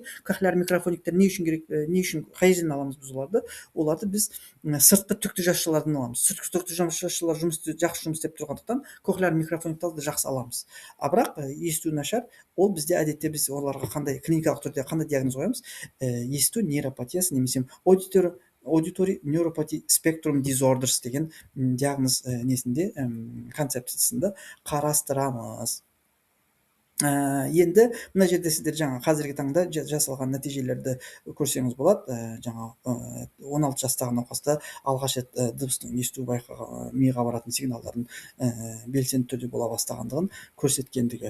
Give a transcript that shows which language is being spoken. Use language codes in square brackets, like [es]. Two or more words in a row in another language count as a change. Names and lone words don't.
[kk] Кохлеар микрофониктер не үшін керек, не үшін, қай жерден аламыз біз оларды? Оларды біз сыртқы түкті жасушалардан аламыз. Сыртқы түкті жасушалар жақсы жұмыс істеп тұрғандықтан кохлеар микрофониктарды жақсы аламыз. Бірақ есту нашар, ол бізде әдетте біз оларға қандай клиникалық түрде қандай диагноз қоямыз? Есту нейропатиясы немесе [en] auditory neuropathy spectrum disorders [kk] деген диагноз несінде концепциясында қарастырамыз. Енді мына жерде сіздер жаңа қазіргі таңда жасалған нәтижелерді көрсеңіз болады. Жаңа 16 жастағы науқаста алғаш рет дыбыстың есту байқаған миға баратын сигналдардың белсенді түрде бола бастағандығын көрсеткендігі.